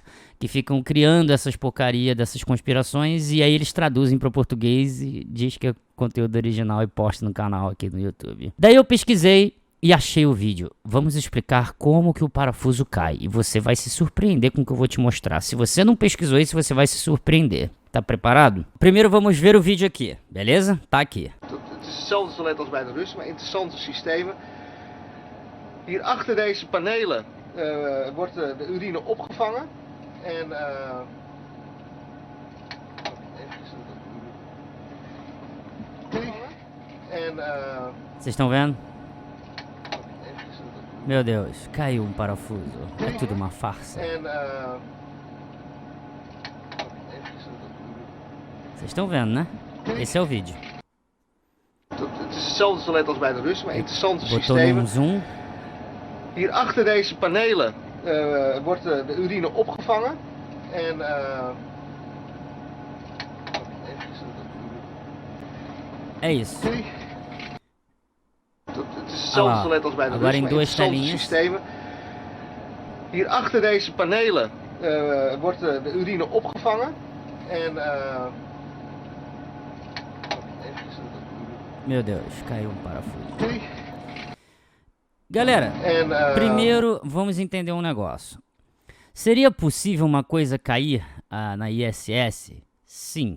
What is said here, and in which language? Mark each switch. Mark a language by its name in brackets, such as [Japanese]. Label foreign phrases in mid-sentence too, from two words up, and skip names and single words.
[Portuguese] Que ficam criando essas porcarias, dessas conspirações, e aí eles traduzem para o português e diz que é conteúdo original e posta no canal aqui no YouTube. Daí eu pesquisei e achei o vídeo. Vamos explicar como que o parafuso cai, e você vai se surpreender com o que eu vou te mostrar. Se você não pesquisou isso, você vai se surpreender. Tá preparado? Primeiro vamos ver o vídeo aqui, beleza? Tá aqui. [Dutch] Het is hetzelfde toilet als bij de Russen, maar interessante systemen. Hier achter deze panelen wordt de urine opgevangen. En [Portuguese] vocês estão vendo? Meu Deus, caiu um parafuso. É tudo uma farsa. Vocês estão vendo, né? Esse é o vídeo. [Dutch] Het is hetzelfde toilet als bij de Russen, maar interessante [Portuguese] Botou [Dutch] systemen. [Portuguese] num zoom. [Dutch] Hier achter deze panelen wordt de urine opgevangen. En [Portuguese] É isso. [Dutch] het is hetzelfde toilet als bij de [Portuguese] Agora [Dutch] Russen, [Portuguese] em [Dutch] maar [Portuguese] duas [Dutch] interessante [Portuguese] telinhas. [Dutch] systemen. Hier achter deze panelen wordt de urine opgevangen. En [Portuguese] Meu Deus, caiu um parafuso. Galera, primeiro vamos entender um negócio. Seria possível uma coisa cair na ISS? Sim.